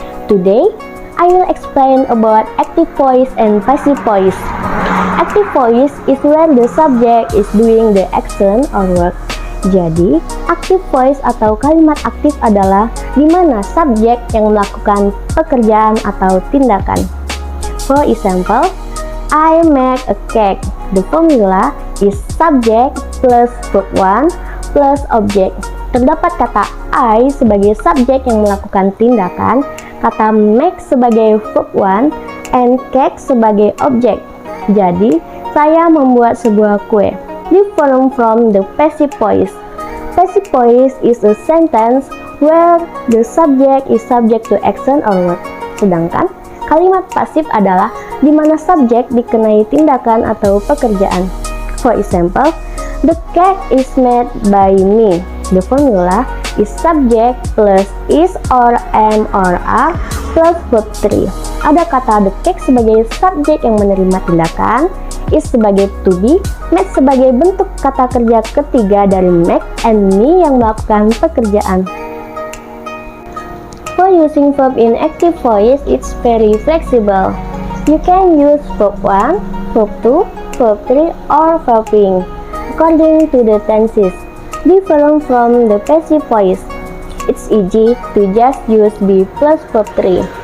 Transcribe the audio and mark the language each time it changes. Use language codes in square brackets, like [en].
[en] Today, I will explain about active voice and passive voice. Active voice is when the subject is doing the action or work. [id] Jadi, active voice atau kalimat aktif adalah di mana subjek yang melakukan pekerjaan atau tindakan. [en] For example, I make a cake. The formula is subject plus verb 1 plus object. [id] Terdapat kata I sebagai subjek yang melakukan tindakan, kata make sebagai verb 1, and cake sebagai objek. Jadi, saya membuat sebuah kue. [en] Different from the passive voice. Passive voice is a sentence where the subject is subject to action or work. [id] Sedangkan kalimat pasif adalah di mana subjek dikenai tindakan atau pekerjaan. [en] For example, the cake is made by me. The formula is subject plus is or am or are plus verb 3. [id] Ada kata the cake sebagai subjek yang menerima tindakan, is sebagai to be, made sebagai bentuk kata kerja ketiga dari make, and me yang melakukan pekerjaan. [en] For using verb in active voice, it's very flexible. You can use verb 1, verb 2, verb 3, or verb being, according to the tenses. Different from the passive voice, it's easy to just use be plus verb 3.